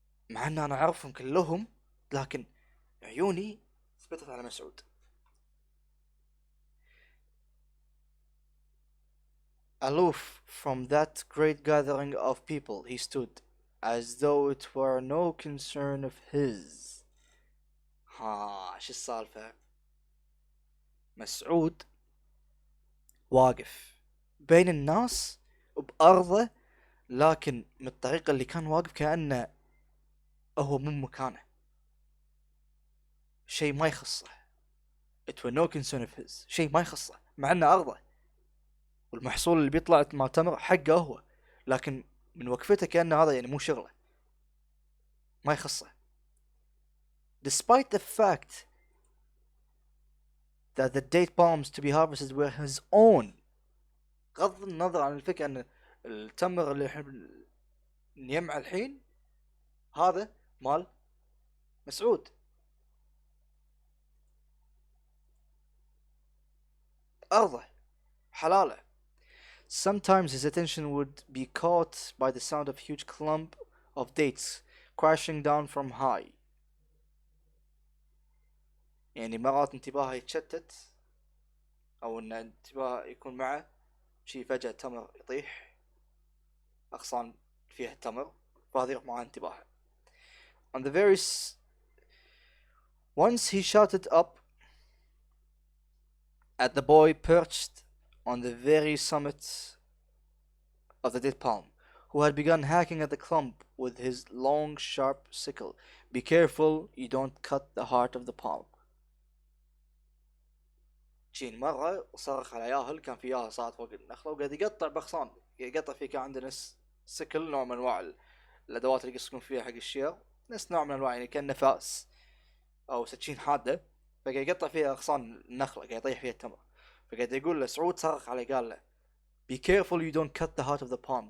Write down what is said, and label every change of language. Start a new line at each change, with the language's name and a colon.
Arabic: مع ان انا اعرفهم كلهم لكن عيوني ثبتت على مسعود.
English: Aloof from that great gathering of people he stood as though it were no concern of his.
Arabic: ايش السالفة؟ مسعود واقف بين الناس بأرضه، لكن من الطريقة اللي كان واقف كأنه هو من مكانه، شيء ما يخصه.
English: It were no concern of his،
Arabic: شيء ما يخصه، مع انه ارضه، والمحصول اللي بيطلع مع تمر حقه هو، لكن من وقفته كأنه هذا يعني مو شغله، ما يخصه.
English: Despite the fact that the date palms to be harvested were his own.
Arabic: غض النظر عن الفكرة ان التمر اللي احنا نجمعه الحين هذا مال مسعود، أرضه، حلاله.
English: Sometimes his attention would be caught by the sound of huge clump of dates crashing down from high.
Arabic: يعني مرات انتباهه يتشتت، او ان انتباهه يكون معه شي فجأة تمر يطيح، اغصان فيها تمر، فهذا يروح معاه انتباهه.
English: On the very once he shouted up at the boy perched on the very summit of the dead palm, who had begun hacking at the clump with his long sharp sickle. Be careful you don't cut the heart of the palm.
Arabic: جين مرة صرخ على ياهل، كان في ياهل صعد فوق النخلة وقاعد يقطع بغصان، يقطع فيه. كان عندنا سكل، نوع من انواع الادوات اللي يقصون فيها حق الشير، نفس نوع من انواع يعني كأنه فاس او سكين حادة، فقاعد يقطع فيها اغصان النخلة، قاعد يطيح فيها التمر. فقاعد يقول له سعود، صرخ عليه قال له
English: be careful you don't cut the heart of the palm.